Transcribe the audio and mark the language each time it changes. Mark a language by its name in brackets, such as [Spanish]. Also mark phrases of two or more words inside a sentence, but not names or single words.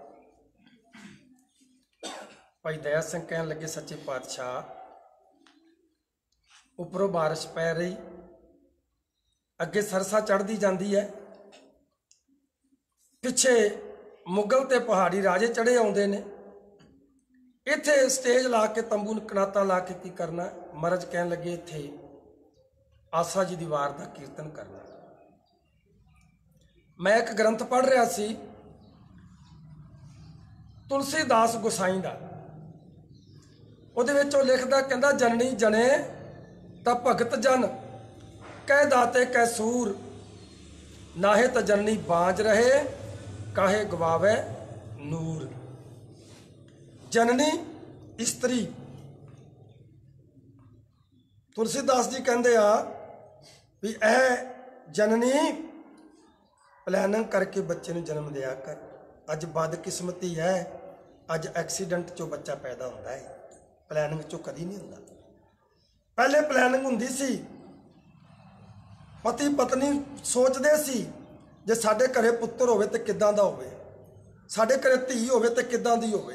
[Punjabi] ਭਾਈ ਦਯਾ ਸਿੰਘ ਕਹਨ ਲਗੇ ਸੱਚੇ ਪਾਤਸ਼ਾਹ ਉਪਰੋਂ ਬਾਰਿਸ਼ ਪੈ ਰਹੀ, ਅਗੇ ਸਰਸਾ ਚੜ੍ਹਤੀ ਜਾਤੀ ਹੈ, ਪਿਛੇ ਮੁਗਲ ਤੇ ਪਹਾੜੀ ਰਾਜੇ ਚੜ੍ਹੇ ਆਉਂਦੇ ਨੇ, ਇੱਥੇ ਸਟੇਜ ਲਾ ਕੇ ਤੰਬੂ ਕਨਾਤਾ ਲਾ ਕੇ ਕੀ ਕਰਨਾ। ਮਹਾਰਾਜ ਕਹਨ ਲਗੇ ਇੱਥੇ ਆਸਾ ਜੀ ਦੀ ਵਾਰ ਦਾ ਕੀਰਤਨ ਕਰਨਾ। ਮੈਂ ਏਕ ਗ੍ਰੰਥ ਪੜ੍ਹ ਰਹਾ ਸੀ ਤੁਲਸੀਦਾਸ ਗੋਸਾਈ ਦਾ, ਉਹਦੇ ਵਿਚ ਓਹ ਲਿਖਦਾ ਕਹੰਦਾ [Hindi] जननी जने ता भगत जन कह दाते कह सूर, नाहे तो जननी बाज रहे काहे गवावे नूर। [Punjabi] ਜਨਨੀ ਸਤ੍ਰੀ, ਤੁਲਸੀਦਾਸ ਜੀ ਕਹਤੇ ਆ ਭੀ ਐ ਜਨਨੀ ਪਲੈਨਿੰਗ ਕਰਕੇ ਬੱਚੇ ਨੂੰ ਜਨਮ ਦਿਆ ਕਰ। ਅੱਜ ਬਦਕਿਸਮਤੀ ਹੈ, ਅੱਜ ਐਕਸੀਡੈਂਟ ਚੋ ਬੱਚਾ ਪੈਦਾ ਹੋਤਾ ਹੈ, ਪਲੈਨਿੰਗ ਚੋ ਕਦੀ ਨਹੀਂ ਹੋਤਾ। ਪਹਿਲੇ ਪਲੈਨਿੰਗ ਹੁੰਦੀ ਸੀ, ਪਤੀ ਪਤਨੀ ਸੋਚਤੇ ਸੀ ਜੇ ਸਾਡੇ ਘਰੇ ਪੁੱਤਰ ਹੋਵੇ ਤੇ ਕਿਦਾਂ ਦਾ ਹੋਵੇ, ਸਾਡੇ ਘਰੇ ਧੀ ਹੋਵੇ ਤੇ ਕਿਦਾਂ ਦੀ ਹੋਵੇ।